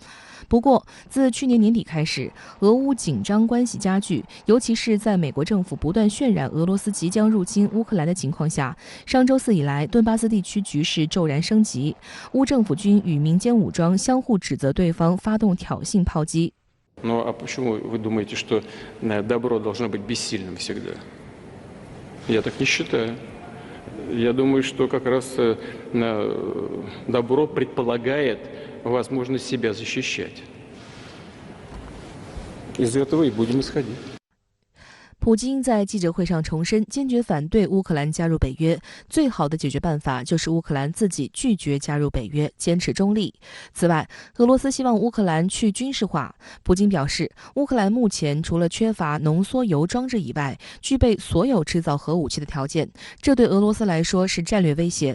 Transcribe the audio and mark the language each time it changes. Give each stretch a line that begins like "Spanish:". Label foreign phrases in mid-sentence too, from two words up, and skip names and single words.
Chinese: 不过，自去年年底开始，俄乌紧张关系加剧，尤其是在美国政府不断渲染俄罗斯即将入侵乌克兰的情况下，上周4以来，顿巴斯地区局势骤然升级，乌政府军与民间武装相互指责对方发动挑衅炮击。
Russian: Ну а почему вы думаете, что добро должно быть бессильным всегда? Я так не считаю. Я думаю, что как раз добро предполагает возможность себя защищать. Из этого и будем исходить.
Chinese: 普京在记者会上重申，坚决反对乌克兰加入北约。最好的解决办法就是乌克兰自己拒绝加入北约，坚持中立。此外，俄罗斯希望乌克兰去军事化。普京表示，乌克兰目前除了缺乏浓缩铀装置以外，具备所有制造核武器的条件，这对俄罗斯来说是战略危险。